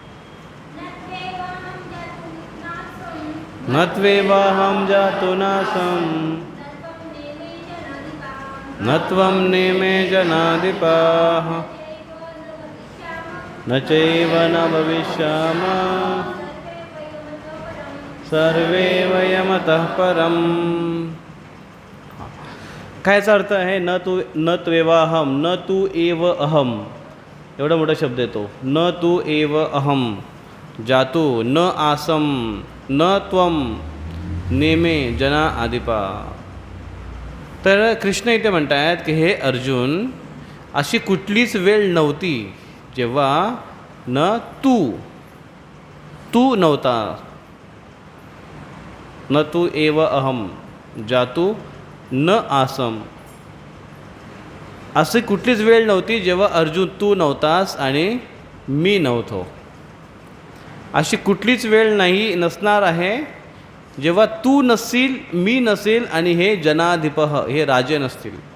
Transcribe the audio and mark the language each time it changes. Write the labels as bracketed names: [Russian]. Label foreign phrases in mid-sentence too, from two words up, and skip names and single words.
[Sanskrit] न त्वेवाहं जातु नासं न त्वं नेमे जनाधिपाः न चैव न भविष्यामः सर्वे वयमतः परम. [Marathi] कायचा अर्थ आहे? [Sanskrit] न त्वेवाहम, न तू एव अहम. [Marathi] एवढा मोठा शब्द येतो. [Sanskrit] न तू एव अहम जातु न आसम न त्वम नेमे जना आदिपा. [Marathi] तर कृष्ण इथे म्हणतात की हे अर्जुन, अशी कुठलीच वेळ नव्हती जेव्हा न तू नव्हता. [Sanskrit] न तू एव अहम जातु न आसम. [Marathi] अशी कुठलीच वेळ नव्हती जेव्हा अर्जुन तू नव्हतास आणि मी नव्हतो. अशी कुठलीच वेळ नसणार आहे जेव्हा तू नसशील, मी नसेल आणि हे जनाधिपः, हे राजे नसतील.